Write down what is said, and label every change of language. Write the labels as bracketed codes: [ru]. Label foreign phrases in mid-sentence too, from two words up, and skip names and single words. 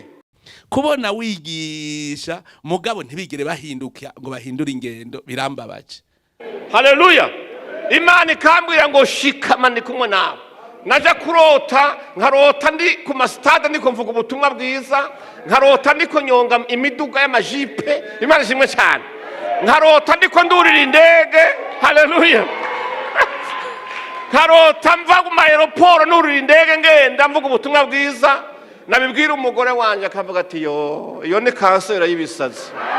[rn] Kubona wigisha mugabo ntibigere bahinduka ngo bahindure ingendo birambabaje. Haleluya. Imana ikambwira ngo shikama ndi kumwe nawe. Naja kurota nkarota ndi ku masitade ndiko mvuga ubutumwa bwiza, nkarota ndiko nyonga imiduga y'amajipe. Imana ishimwe cyane. Nkarota ndiko ndurira indege. Haleluya. Nkarota mva ku aeroport nurira indege ngenda mvuga ubutumwa bwiza. Nabibwira umugore wanje akavuga ati iyo ni kanseri y'ibisazi.